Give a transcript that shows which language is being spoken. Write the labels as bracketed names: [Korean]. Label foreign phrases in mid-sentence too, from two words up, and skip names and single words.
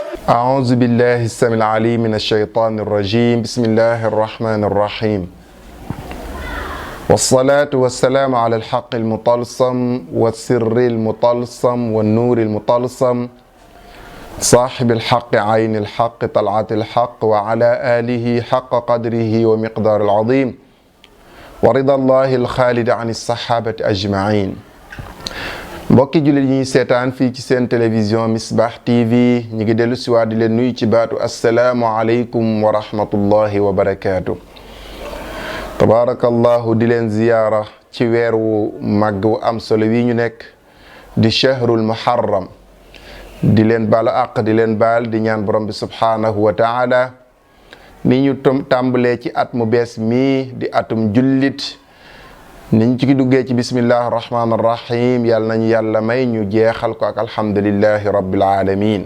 [Arabic] أعوذ بالله السميع العليم من الشيطان الرجيم بسم الله الرحمن الرحيم والصلاة والسلام على الحق المطلسم والسر المطلسم والنور المطلسم صاحب الحق عين الحق طلعة الحق وعلى آله حق قدره ومقدار العظيم ورضا الله الخالد عن الصحابة أجمعين. [Wolof] mbokki jullit yi ñuy seetaan fii ci seen télévision Misbah TV ñu ngi dellu siwaat di leen nuyu ci baatu [Arabic] السلام عليكم ورحمة الله وبركاته. [Wolof] tabaarakallahu di leen ziyaara ci weer wu màgg wu am solo wi ñu nekk di [Arabic] شهر المحرم [Wolof] di leen baalu àq di leen baal di ñaan borom bi [Arabic] سبحانه وتعالى [Wolof] ni ñu tàmbalee ci at mu bees mii di atum jullit niñ ci duggee ci [Arabic] بسم الله الرحمن الرحيم [Wolof] yàlla nañu yàlla may ñu jeexal ko ak [Arabic] الحمد لله رب العالمين.